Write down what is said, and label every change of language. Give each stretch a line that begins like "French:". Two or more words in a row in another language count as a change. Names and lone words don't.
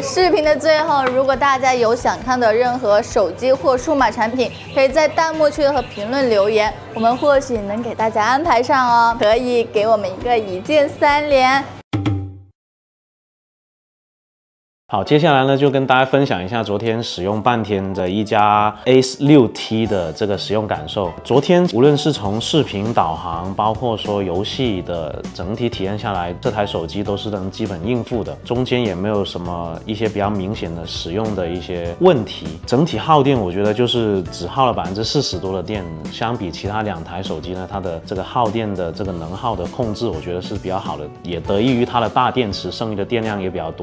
Chinese: 視頻的最後，如果大家有想看的任何手機或數碼產品，可以在彈幕區和評論留言，我們或許能給大家安排上哦。可以給我們一個1鍵3連。好，接下來呢就跟大家分享一下昨天使用半天的一加 Ace6T 的这個使用感受。昨天無論是從視頻導航，包括說遊戲的整體體驗下來，這台手機都是能基本應付的，中間也沒有什麼一些比較明顯的使用的一些問題。整體耗電我覺得就是只耗了40%多的電，相比其他2台手機呢，它的這個耗電的這個能耗的控制，我覺得是比較好的，也得益於它的大電池，剩餘的電量也比較多。